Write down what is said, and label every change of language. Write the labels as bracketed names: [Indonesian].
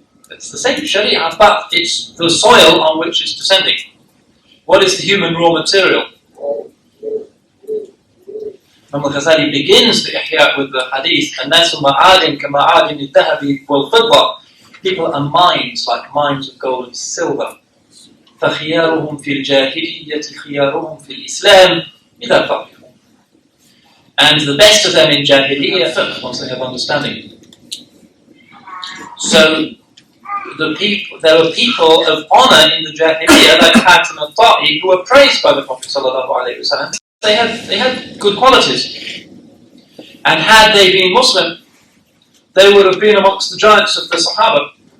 [English] It's the same sharia, but it's the soil on which it's descending. What is the human raw material? Imam al-Ghazali begins the Ihya with the hadith, [Arabic] الناس معادن كمعادن الذهب والفضة. [English] People are mines like mines of gold and silver. [Arabic] فخيارهم في الجاهلية خيارهم في الإسلام إذا فقهوا. [English] And the best of them in Jahiliyyah, once they have understanding. So there were people of honor in the Jahiliyyah like Hatim al-Ta'i who were praised by the Prophet ﷺ. They had good qualities. And had they been Muslim, they would have been amongst the giants of the Sahaba.